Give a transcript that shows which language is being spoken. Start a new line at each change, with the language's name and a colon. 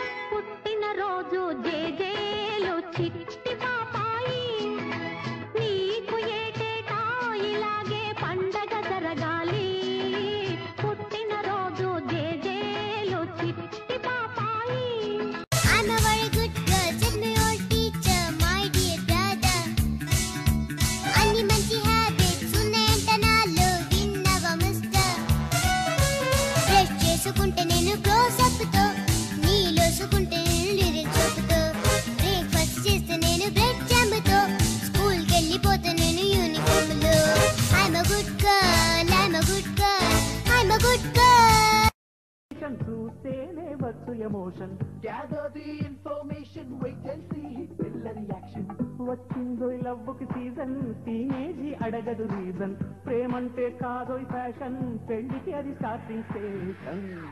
Telugu: పుట్టినరోజు జేజేలు చిట్టి పాపాయి నీకు ఏటేటా ఇలాగే పండగ జరగాలి పుట్టినరోజు జేజేలు చిట్టి పాపాయి.
English: I'm a very good girl, said my old teacher, my dear brother.
Telugu: అన్ని మంచి హ్యాబిట్స్ ఉన్నాయంట నాలో విన్నవా మిస్టర్. బ్రష్ చేసుకుంటే నేను క్లోజప్ తో, నీలోసుకుంటే నేను లిరిక్స్ చెబుతూ, బ్రేక్ఫాస్ట్ చేస్తే నేను బ్రెడ్ జామ్ తో, స్కూల్కి వెళ్ళిపోతే నేను యూనిఫామ్ లో.
English: I'm a good girl, I'm a good girl, I'm a good girl.
Telugu: చూస్తేనే వచ్చు emotion.
English: Gather the information, wait and see పిల్ల reaction.
Telugu: వచ్చిందో లవ్వుకి సీజన్, టీనేజీ అడగదు రీజన్. ప్రేమంటే కాదోయ్ ఫ్యాషన్, పెళ్లికి అది స్టార్టింగ్ స్టేషన్.